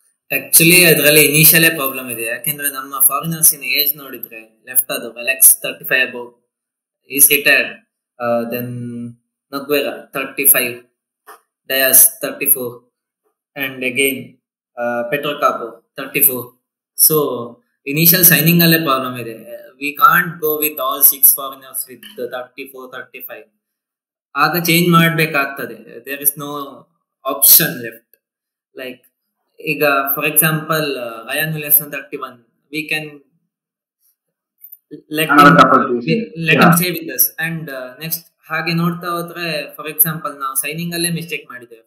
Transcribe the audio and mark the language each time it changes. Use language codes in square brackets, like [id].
[en] Actually ಅದರಲ್ಲಿ ಇನಿಷಿಯಲೇ problem ಇದೆ. [kn] ಯಾಕೆಂದ್ರೆ ನಮ್ಮ [en] Foreigners in age ನೋಡಿದ್ರೆ left ಅದು Alex 35 above is retired, then Nogueira 35, Dias 34, and again Petro Capo 34. So initial signing alle problem ide. We can't go with all 6 foreigners with 34, 35. [kn] ಆಗ change ಮಾಡ್ಬೇಕಾಗ್ತದೆ. [en] There is no option left. Like ಈಗ for example Ryan Williamson 31, we can let him stay with us. [kn] And next ಹಾಗೆ ನೋಡ್ತಾ ಹೋದ್ರೆ [en] for example [kn] ನಾವು signing ಅಲ್ಲೇ mistake ಮಾಡಿದ್ದೇವೆ.